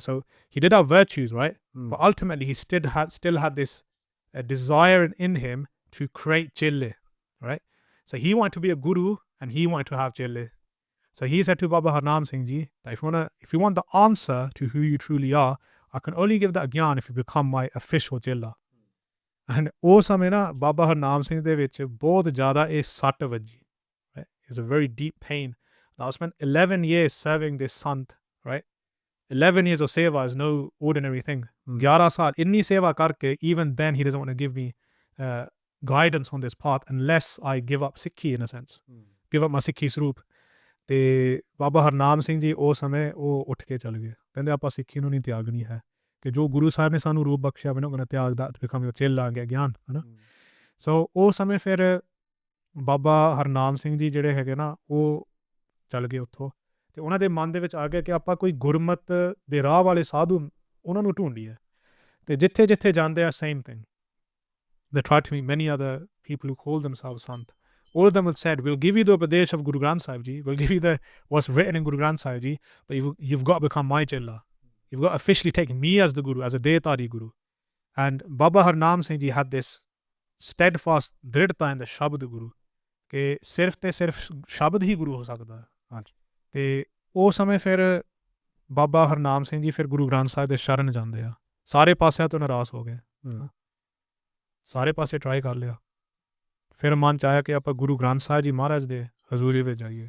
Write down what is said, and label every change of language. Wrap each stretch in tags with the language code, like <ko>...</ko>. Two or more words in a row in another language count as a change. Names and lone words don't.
<en>So he did have virtues, right? But ultimately he still had this desire in him to create chille, right? So he wanted to be a guru and he wanted to have chille. So he said to Baba Harnam Singh Ji that if you want the answer to who you truly are, I can only give that gyan if you become my official chilla.</en> <pa>And ਉਹ ਸਮੇਂ ਨਾ ਬਾਬਾ ਹਰਨਾਮ ਸਿੰਘ ਦੇ ਵਿੱਚ ਬਹੁਤ ਜ਼ਿਆਦਾ ਇਹ ਸੱਟ ਵੱਜੀ.</pa> <en>It's a very deep pain. Now, I spent 11 years serving this sant, right? 11 years of seva is no ordinary thing. 11</en> <pa>ਸਾਲ, ਇੰਨੀ ਸੇਵਾ ਕਰਕੇ,</pa> <en>even then he doesn't want to give me guidance on this path unless I give up Sikhi in a sense. Give up my Sikhi swaroop.</en> <pa>ਤੇ ਬਾਬਾ ਹਰਨਾਮ ਸਿੰਘ ਜੀ ਉਸ ਸਮੇਂ ਉਹ ਉੱਠ ਕੇ ਚੱਲ ਗਏ, ਕਹਿੰਦੇ ਆਪਾਂ ਸਿੱਖੀ ਨੂੰ ਨਹੀਂ ਤਿਆਗਣੀ ਹੈ, ਕਿ ਜੋ ਗੁਰੂ ਸਾਹਿਬ ਨੇ ਸਾਨੂੰ ਰੂਪ ਬਖਸ਼ਿਆ</pa> <en>we're not going to</en> <pa>ਤਿਆਗ</pa> <en>that to become your chela and get gyan,</en> <pa>ਹੈ ਨਾ. ਸੋ ਉਸ ਸਮੇਂ ਫਿਰ ਬਾਬਾ ਹਰਨਾਮ ਸਿੰਘ ਜੀ ਜਿਹੜੇ ਹੈਗੇ ਨਾ ਉਹ ਚੱਲ ਗਏ ਉੱਥੋਂ, ਤੇ ਉਹਨਾਂ ਦੇ ਮਨ ਦੇ ਵਿੱਚ ਆ ਗਿਆ ਕਿ ਆਪਾਂ ਕੋਈ ਗੁਰਮਤ ਦੇ ਰਾਹ ਵਾਲੇ ਸਾਧੂ ਉਹਨਾਂ ਨੂੰ ਢੂੰਢੀਏ. ਤੇ ਜਿੱਥੇ ਜਿੱਥੇ ਜਾਂਦੇ ਆ</pa> <en>same thing. They tried to meet many other people who call themselves sant. All of them have said, we'll give you the Upadesh of Guru Granth Sahib Ji, we'll give you what's written in Guru Granth Sahib Ji, but you've got to become my chela. You've got to officially take me as the Guru, as a Dehtari Guru. And Baba Harnam Singh Ji had this steadfast dridhta in the Shabd Guru,</en> <pa>ਕਿ ਸਿਰਫ ਤੇ ਸਿਰਫ ਸ਼ਬਦ ਹੀ ਗੁਰੂ ਹੋ ਸਕਦਾ ਹੈ. ਹਾਂਜੀ. ਤੇ ਉਹ ਸਮੇਂ ਫਿਰ ਬਾਬਾ ਹਰਨਾਮ ਸਿੰਘ ਜੀ ਫਿਰ ਗੁਰੂ ਗ੍ਰੰਥ ਸਾਹਿਬ ਦੇ ਸ਼ਰਨ ਜਾਂਦੇ ਆ. ਸਾਰੇ ਪਾਸਿਆਂ ਤੋਂ ਨਾਰਾਜ਼ ਹੋ ਗਏ, ਸਾਰੇ ਪਾਸੇ ਟਰਾਈ ਕਰ ਲਿਆ, ਫਿਰ ਮਨ 'ਚ ਆਇਆ ਕਿ ਆਪਾਂ ਗੁਰੂ ਗ੍ਰੰਥ ਸਾਹਿਬ ਜੀ ਮਹਾਰਾਜ ਦੇ ਹਜ਼ੂਰੀ ਵਿੱਚ ਜਾਈਏ.</pa>